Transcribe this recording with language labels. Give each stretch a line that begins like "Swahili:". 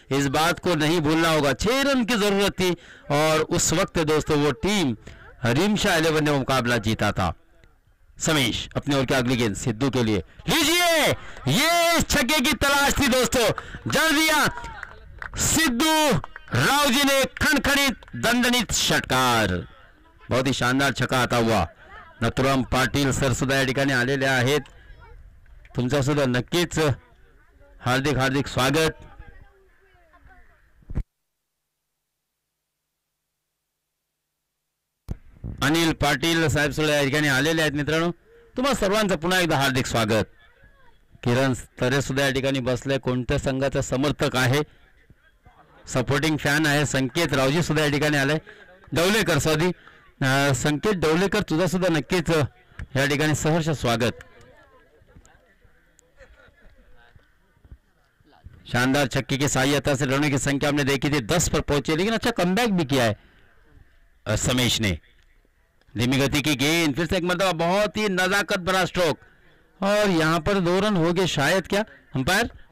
Hindi: इस बात को नहीं भूलना होगा, 6 रन की जरूरत थी और उस वक्त दोस्तों वो टीम रिमशा 11 ने मुकाबला जीता था। समीश अपने ओर की अगली गेंद सिद्धू के लिए, लीजिए, ये इस छक्के की तलाश थी दोस्तों, जड़ दिया सिद्धू। राव जी ने खनखनित दंडनित षटकार, बहुत ही शानदार छक्का आता हुआ।
Marathi: नथुराम पाटील सर सुद्धा या ठिकाणी आलेले आहेत, तुमचं सुद्धा नक्कीच हार्दिक हार्दिक स्वागत। अनिल पाटील साहेब सुद्धा या ठिकाणी आलेले आहेत मित्रांनो, तुम्हा सर्वांचं पुन्हा एकदा हार्दिक स्वागत। किरण तरे सुद्धा या ठिकाणी बसले, कोणत्या संघाचा समर्थक आहे, सपोर्टिंग फॅन आहे, संकेत रावजी सुद्धा या ठिकाणी आले, डवलेकर सॉरी संकेत डवलेकर तुझा सुद्धा नक्कीच या ठिकाणी सहर्ष स्वागत।
Hindi: शानदार छक्के की सहायता से रनों की संख्या हमने देखी थी 10 पर पहुंचे, लेकिन अच्छा कमबैक भी किया है समेश ने। धीमी गति की गेंद, फिर से एक मरतबा बहुत ही नजाकत भरा स्ट्रोक, और यहां पर 2 रन हो गए शायद, क्या अंपायर?